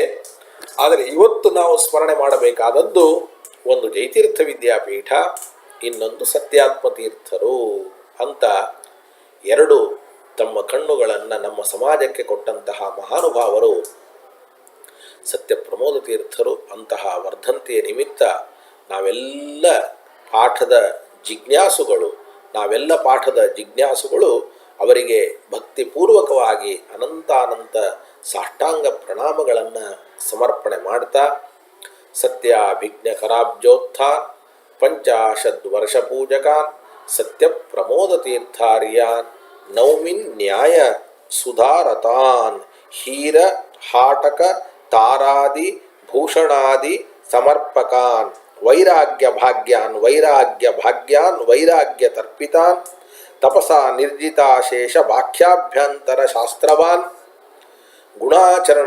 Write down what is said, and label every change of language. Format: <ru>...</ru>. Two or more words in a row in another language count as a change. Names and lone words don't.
<kn>ಆದರೆ ಇವತ್ತು ನಾವು ಸ್ಮರಣೆ ಮಾಡಬೇಕಾದದ್ದು ಒಂದು ಜಯತೀರ್ಥ ವಿದ್ಯಾಪೀಠ, ಇನ್ನೊಂದು ಸತ್ಯಾತ್ಮ ತೀರ್ಥರು ಅಂತ 2 ತಮ್ಮ ಕಣ್ಣುಗಳನ್ನು ನಮ್ಮ ಸಮಾಜಕ್ಕೆ ಕೊಟ್ಟಂತಹ ಮಹಾನುಭಾವರು ಸತ್ಯಪ್ರಮೋದ ತೀರ್ಥರು. ಅಂತಹ ವರ್ಧಂತಿಯ ನಿಮಿತ್ತ ನಾವೆಲ್ಲ ಪಾಠದ ಜಿಜ್ಞಾಸುಗಳು ಅವರಿಗೆ ಭಕ್ತಿಪೂರ್ವಕವಾಗಿ ಅನಂತಾನಂತ ಸಾಷ್ಟಾಂಗ ಪ್ರಣಾಮಗಳನ್ನು ಸಮರ್ಪಣೆ ಮಾಡ್ತಾ,</kn> <sa>ಸತ್ಯಾಭಿಜ್ಞಕರಾಬ್ಜೋತ್ಥಾನ್ 50 ವರ್ಷ ಪೂಜಕಾನ್ ಸತ್ಯಪ್ರಮೋದ ತೀರ್ಥಾರ್ಯಾನ್ ನೌಮಿನ್ ನ್ಯಾಯ ಸುಧಾರತಾನ್ ಹೀರ ಹಾಟಕ ತಾರಾದಿ ಭೂಷಣಾದಿ ಸಮರ್ಪಕಾನ್ ವೈರಾಗ್ಯ ಭಾಗ್ಯಾನ್ ವೈರಾಗ್ಯ ತರ್ಪಿತಾನ್ ತಪಸಾ ನಿರ್ಜಿತಾಶೇಷ ವಾಕ್ಯಾಭ್ಯಂತರ ಶಾಸ್ತ್ರವಾನ್ ಗುಣಾಚರಣ</sa>